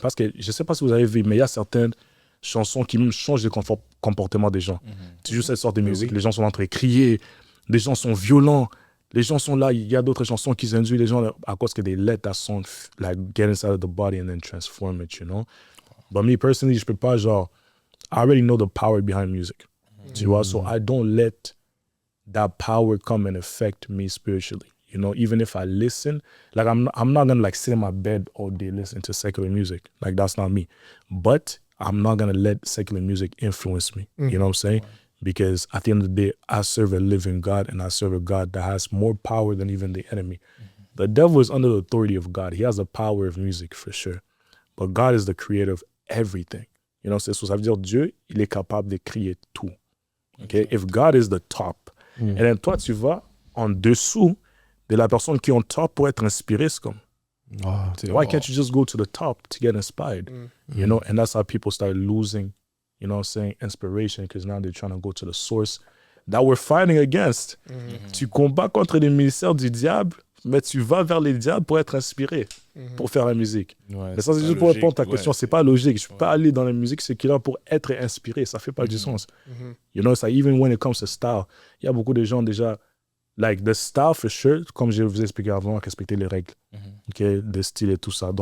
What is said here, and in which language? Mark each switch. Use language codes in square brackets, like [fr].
[fr] Parce que je ne sais pas si vous avez vu, mais il y a certaines chansons qui même changent le comportement des gens. Tu joues cette sorte de musique, les gens sont en train de crier, les gens sont violents, les gens sont là. Il y a d'autres chansons qui induisent les gens à cause que [en] they let that song like get inside of the body and then transform it, you know. But me personally, [fr] je peux pas genre, [en] I already know the power behind music, [fr] tu vois. [en] So I don't let that power come and affect me spiritually. You know, even if I listen, like I'm not gonna like sit in my bed all day listening to secular music. Like that's not me. But I'm not gonna let secular music influence me. You know what I'm saying? Because at the end of the day, I serve a living God and I serve a God that has more power than even the enemy. The devil is under the authority of God. He has the power of music for sure. But God is the creator of everything. You know, so [fr] ça veut dire Dieu, il est capable de créer tout. Okay? [en] If God is the top, and then [fr] toi, tu vas en dessous de la personne qui est en top pour être inspiré, [en] c'est comme, why can't you just go to the top to get inspired? You know, and that's how people start losing, you know what I'm saying, inspiration, because now they're trying to go to the source that we're fighting against. [fr] Tu combats contre les ministères du diable, mais tu vas vers les diables pour être inspiré, pour faire la musique. Ouais, Mais ça, c'est juste pour répondre à ta question. C'est pas logique. Je peux pas aller dans la musique séculière pour être inspiré. Ça fait pas du sens. You know, ça, [en] even when it comes to style, [fr] il y a beaucoup de gens déjà, [en] like the style for sure, [fr] comme je vous ai expliqué avant, respecter les règles, ok, de style et tout ça.